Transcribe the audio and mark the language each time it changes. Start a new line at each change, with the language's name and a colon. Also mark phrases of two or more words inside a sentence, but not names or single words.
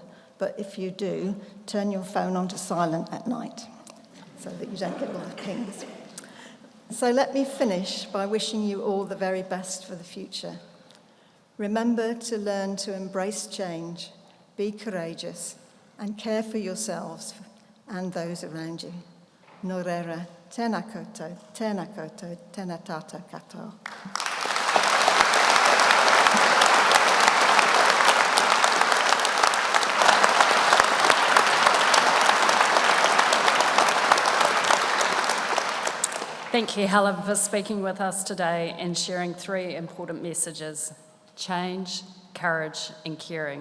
English: But if you do, turn your phone on to silent at night so that you don't get all the pings. So let me finish by wishing you all the very best for the future. Remember to learn to embrace change, be courageous, and care for yourselves and those around you.
Māori: Nō reira, tēnā koutou, tēnā tātou katoa.
English: Thank you, Helen, for speaking with us today and sharing 3 important messages: change, courage, and caring.